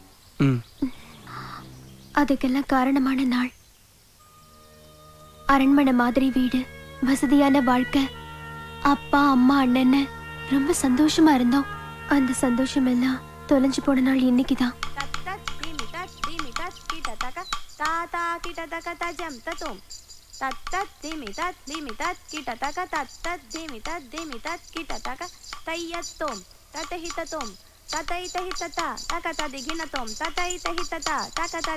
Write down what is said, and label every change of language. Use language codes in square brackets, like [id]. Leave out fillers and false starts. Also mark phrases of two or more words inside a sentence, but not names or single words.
[ta] அதுக்கெல்லாம் காரணமான நாள். அரண்மனை மாதிரி வீடு, வசதியான வாழ்க்கை, அப்பா அம்மா அண்ணன்னு ரொம்ப சந்தோஷமா இருந்தோம். அந்த சந்தோஷம் எல்லாம் தொலைஞ்சு போன நாள் இன்னைக்குதான். ताता किटतक तजम ततुम तत्तत दिमितत लिमितत किटतक तत्तत दिमितत दिमितत किटतक तय्यत्तुम ततहिततुम ततैतहितता तकता दिगिनतुम ततैतहितता तकता